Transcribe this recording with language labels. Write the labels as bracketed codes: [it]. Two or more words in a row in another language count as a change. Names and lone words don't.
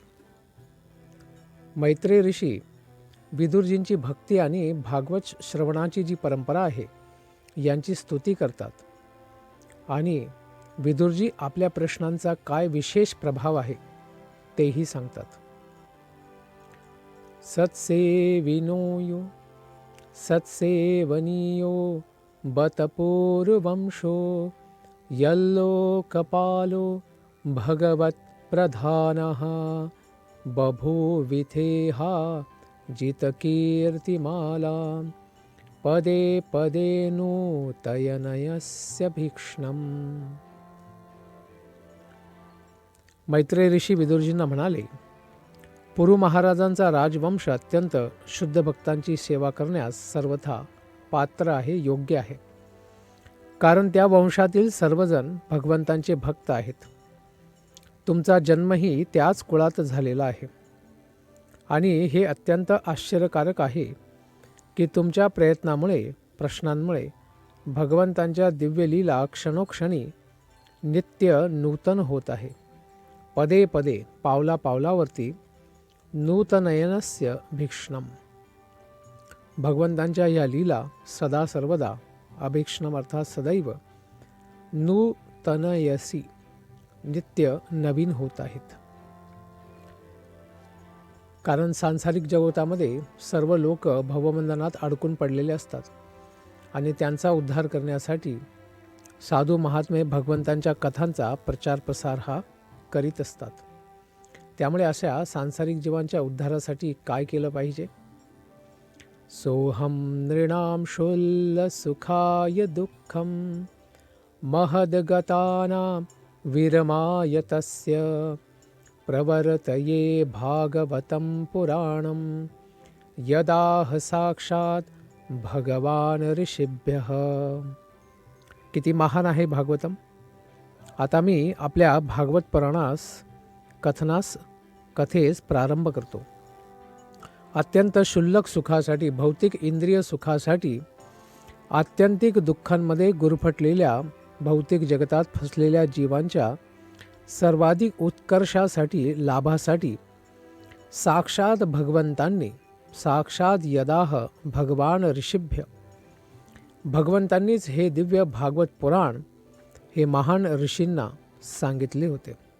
[mr] मैत्रेय ऋषी विदुरजींची भक्ती आणि भागवत श्रवणाची जी परंपरा आहे यांची स्तुती करतात आणि विदुरजी आपल्या प्रश्नांचा काय विशेष प्रभाव आहे तेही सांगतात. [sa] सत्सेविनोयो सत्सेवनीयो बतपूर्वंशो यल्लोकपालो भगवत प्रधानः बभूविथेहा जितकीर्तिमाला पदे पदे नूतयनयस्य भीक्ष्णम्. [mr] मैत्रेय ऋषी विदुरजींना म्हणाले, पुरु महाराजांचा राजवंश अत्यंत शुद्ध भक्तांची सेवा करण्यास सर्वथा पात्र आहे, योग्य आहे. कारण त्या वंशातील सर्वजण भगवंतांचे भक्त आहेत. तुमचा जन्मही त्याच कुळात झालेला आहे आणि हे अत्यंत आश्चर्यकारक आहे की तुमच्या प्रयत्नामुळे प्रश्नांमुळे भगवंतांच्या दिव्य लीला क्षणोक्षणी नित्य नूतन होत आहे. [sa] पदे पदे [mr] पावला पावलावरती [sa] नूतनयनस्य भीक्ष्णम. [mr] भगवंतांच्या या लीला सदा सर्वदा अभीक्ष्णम अर्थात सदैव नूतनयसी नित्य नवीन होत आहेत. कारण सांसारिक जगतामध्ये सर्व लोक भवबंधनात अडकून पडलेले असतात आणि त्यांचा उद्धार करण्यासाठी साधू महात्मे भगवंतांच्या कथांचा प्रचार प्रसार हा करीत असतात. त्यामुळे अशा सांसारिक जीवांच्या उद्धारासाठी काय केलं पाहिजे? [sa] सोहम नृणाम शूल सुखाय दुःखम महदगतानां विरमाय तस्य प्रवर्तये भागवतं पुराणं यदाह साक्षात भगवान ऋषिभ्यः. [mr] किती महान आहे भागवतम. आता मी आपल्या भागवत पुराणास कथेस प्रारंभ करतो. अत्यंत क्षुल्लक सुखासाठी, भौतिक इंद्रिय सुखासाठी, आत्यंतिक दुःखांमध्ये गुरफटलेल्या भौतिक जगतात फसलेल्या जीवांच्या सर्वाधिक उत्कर्षासाठी, लाभासाठी साक्षात भगवंतांनी, [sa] साक्षात यदाह भगवान ऋषिभ्य, [mr] भगवंतांनीच हे दिव्य भागवत पुराण हे महान ऋषींना सांगितले होते.